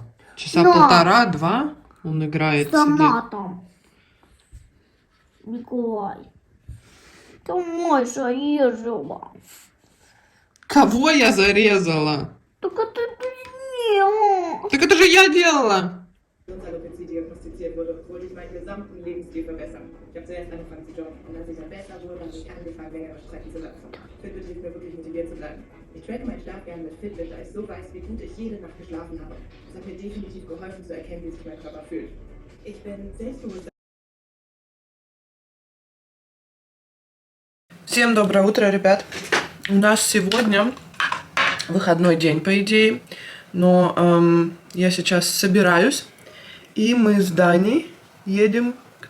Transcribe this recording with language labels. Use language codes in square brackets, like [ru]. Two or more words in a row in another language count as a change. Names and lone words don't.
[ru] Часа полтора-два он играет. С томатом. Николай. Ты мой зарезала. Кого я зарезала? Так это ты сделала. Так это же я делала. [de] Alopecia diagnostiziert wurde, wollte ich meinen gesamten Lebensstil verbessern. Ich habe zuerst angefangen zu joggen und als ich dann besser wurde, habe ich angefangen, längere Strecken zu laufen. Fitbit hilft mir wirklich motiviert zu bleiben. Ich tracke meinen Schlaf gerne mit Fitbit, da ich so weiß, wie gut ich jede Nacht geschlafen habe. Das hat mir definitiv geholfen zu erkennen, wie sich mein Körper fühlt. Ich bin selbstbewusst. [ru] Всем доброе утро, ребят. У нас сегодня выходной день, по идее. Но я сейчас собираюсь. И мы с Даней едем к